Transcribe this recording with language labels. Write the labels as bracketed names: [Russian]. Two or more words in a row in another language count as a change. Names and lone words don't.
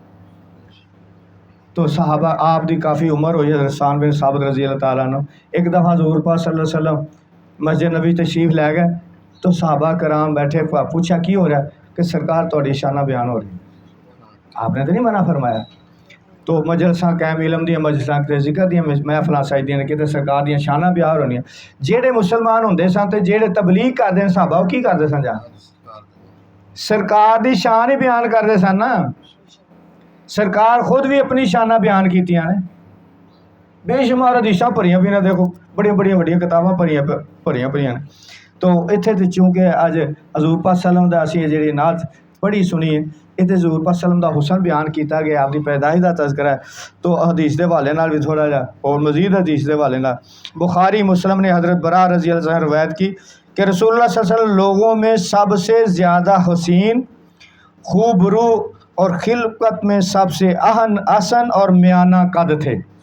[Punjabi] تو صحابہ آپ دی کافی عمر ہوئی حضرت حسان بن ثابت [Arabic] رضی اللہ تعالیٰ عنہ [Punjabi] ایک دفعہ حضور پاک [Arabic] صلی اللہ علیہ وسلم [Punjabi] مسجد نبی تشریف لے گئے تو صحابہ کرام بیٹھے پوچھا کی ہو رہا ہے کہ سرکار تہاڈی شانہ بیان ہو رہی ہے آپ نے تو نہیں منع فرمایا تو مجلساں قائم علم دیاں مجلساں ذکر دیاں محفلاں سجدیاں نے کتے سرکار دیاں شانہ بیان ہونیاں جہے مسلمان ہوندے سن تے جہے تبلیغ کردے صحابہ وہ کی کردے سن جا سرکار دی شان ہی بیان کردے سن نا سرکار خود بھی اپنی شانہ بیان کیتیاں نے بے شمار حدیثاں پڑھیاں بھی نہ دیکھو بڑیاں بڑیاں کتاباں پڑھیاں نے تو اتھے تے چونکہ اج حضور پاک [Arabic] صلی اللہ علیہ وسلم [Punjabi] دا اسی جڑی نعت پڑھی سنی ہے اتنے حضور پاک [Arabic] صلی اللہ علیہ وسلم [Punjabi] دا حسن بیان کیتا گیا آپ دی پیدائش دا تذکرہ ہے تو حدیث دے حوالے نال بھی تھوڑا جا اور مزید حدیث دے حوالے نال بخاری مسلم نے حضرت براء [Arabic] رضی اللہ عنہ [Punjabi] روایت کی کہ رسول اللہ [Arabic] صلی اللہ علیہ وسلم [Urdu] لوگوں میں سب سے زیادہ حسین خوبرو اور خلقت میں سب سے احسن اور میانہ قد تھے